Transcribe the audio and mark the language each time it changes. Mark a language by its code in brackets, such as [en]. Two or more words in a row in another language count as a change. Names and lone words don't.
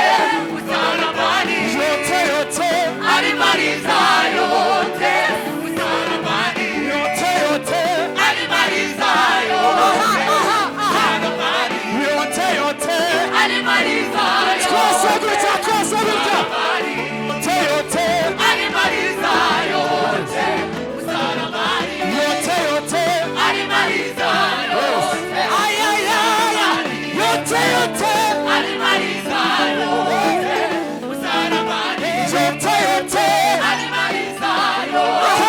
[sw] Msalabani. Yote yote. Alimaliza yote. Msalabani. Yote yote. Alimaliza yote. Alimaliza yote. [rw] Twese gutya. [sw] Yote yote. Alimaliza yote. Msalabani. Yote yote. Alimaliza yote. Ay, ay, ay, ay. Yote yote. Alimaliza yote. Msalabani. Yote yote. Alimaliza yote.